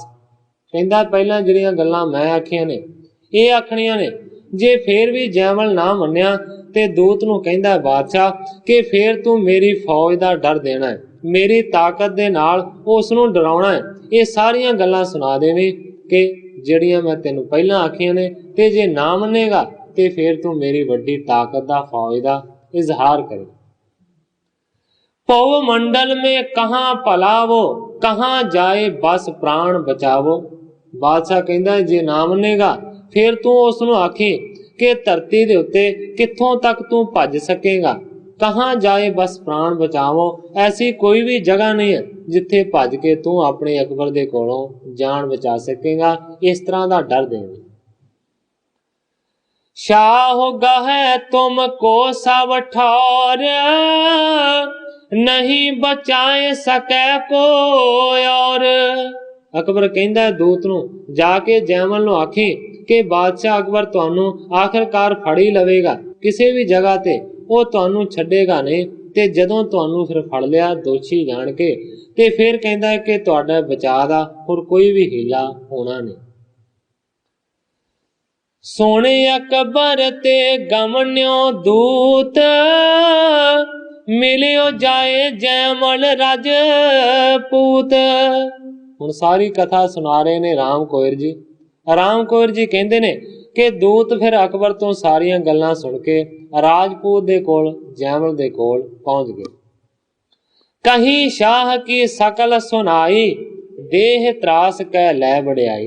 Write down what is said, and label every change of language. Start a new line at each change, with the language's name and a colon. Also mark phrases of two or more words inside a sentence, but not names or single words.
Punjabi: ਕਹਿੰਦਾ ਪਹਿਲਾਂ ਜਿਹੜੀਆਂ ਗੱਲਾਂ ਮੈਂ ਆਖੀਆਂ ਨੇ ਇਹ ਆਖਣੀਆਂ ਨੇ, ਜੇ ਫੇਰ ਵੀ ਜੈਮਲ ਨਾ ਮੰਨਿਆ ਤੇ ਦੂਤ ਨੂੰ ਕਹਿੰਦਾ ਬਾਦਸ਼ਾਹ ਕਿ ਫੇਰ ਤੂੰ ਮੇਰੀ ਫੌਜ ਦਾ ਡਰ ਦੇਣਾ ਹੈ, ਮੇਰੀ ਤਾਕਤ ਦੇ ਨਾਲ ਉਸ ਨੂੰ ਡਰਾਉਣਾ ਹੈ। ਇਹ ਸਾਰੀਆਂ ਗੱਲਾਂ ਸੁਣਾ ਦੇਵੀਂ ਕਿ ਜਿਹੜੀਆਂ ਮੈਂ ਤੈਨੂੰ ਪਹਿਲਾਂ ਆਖੀਆਂ ਨੇ, ਤੇ ਜੇ ਨਾ ਮੰਨੇਗਾ ਤੇ ਫੇਰ ਤੂੰ ਮੇਰੀ ਵੱਡੀ ਤਾਕਤ ਦਾ ਫੌਜ ਦਾ ਇਜ਼ਹਾਰ ਕਰੇ।
Braj: ਪਉ ਮੰਡਲ में कहाँ पलावो, कहाँ जाए बस प्राण बचावो।
Punjabi: ਬਾਦਸ਼ਾਹ ਕਹਿੰਦਾ ਜੇ ਨਾ ਮੰਨੇਗਾ ਫਿਰ ਤੂੰ ਉਸ ਨੂੰ ਆਖੀ ਕਿ ਧਰਤੀ ਦੇ ਉੱਤੇ ਕਿੱਥੋਂ ਤੱਕ ਤੂੰ ਭੱਜ ਸਕੇਗਾ।
Braj: ਕਹਾਂ ਜਾਏ ਬਸ ਪ੍ਰਾਣ ਬਚਾਵੋ,
Punjabi: ਐਸੀ ਕੋਈ ਵੀ ਜਗ੍ਹਾ ਨਹੀਂ ਹੈ ਜਿੱਥੇ ਭੱਜ ਕੇ ਤੂੰ ਆਪਣੇ ਅਕਬਰ ਦੇ ਕੋਲੋਂ ਜਾਨ ਬਚਾ ਸਕੇਗਾ। ਇਸ ਤਰ੍ਹਾਂ ਦਾ ਡਰ ਦੇਵੇ।
Braj: शाह गहे तुम को सब ठौर, नहीं बचाए सके कोई और।
Punjabi: ਅਕਬਰ ਕਹਿੰਦਾ ਦੂਤ ਨੂੰ ਜਾ ਕੇ ਜੈਮਲ ਨੂੰ ਆਖੀ ਕਿ ਬਾਦਸ਼ਾਹ ਅਕਬਰ ਤੁਹਾਨੂੰ ਆਖਰਕਾਰ ਫੜ ਹੀ ਲਵੇਗਾ, ਕਿਸੇ ਵੀ ਜਗ੍ਹਾ ਤੇ ਉਹ ਤੁਹਾਨੂੰ ਛੱਡੇਗਾ ਨਹੀਂ, ਤੇ ਜਦੋਂ ਤੁਹਾਨੂੰ ਫਿਰ ਫੜ ਲਿਆ ਦੋਸ਼ੀ ਜਾਣ ਕੇ ਤੇ ਫਿਰ ਕਹਿੰਦਾ ਕਿ ਤੁਹਾਡਾ ਬਚਾਅ ਦਾ ਹੋਰ ਕੋਈ ਵੀ ਹੀਲਾ ਹੋਣਾ ਨਹੀਂ।
Braj: सोने अकबर ते गमन्यो दूत, मिलियो जाए जैमल राजपूत।
Punjabi: ਹੁਣ ਸਾਰੀ ਕਥਾ ਸੁਣਾ ਰਹੇ ਨੇ ਰਾਮ ਕੋਇਰ ਜੀ। ਰਾਮ ਕੋਇਰ ਜੀ ਕਹਿੰਦੇ ਨੇ ਕਿ ਦੂਤ ਫਿਰ ਅਕਬਰ ਤੋਂ ਸਾਰੀਆਂ ਗੱਲਾਂ ਸੁਣ ਕੇ ਰਾਜਪੂਤ ਦੇ ਕੋਲ ਜੈਮਲ ਦੇ ਕੋਲ ਪਹੁੰਚ ਗਏ।
Braj: ਕਹੀਂ ਸ਼ਾਹ ਕੀ ਸਕਲ ਸੁਨਾਈ, ਦੇਹ ਤਰਾਸ ਕਹਿ ਲੈ ਵਡਿਆਈ।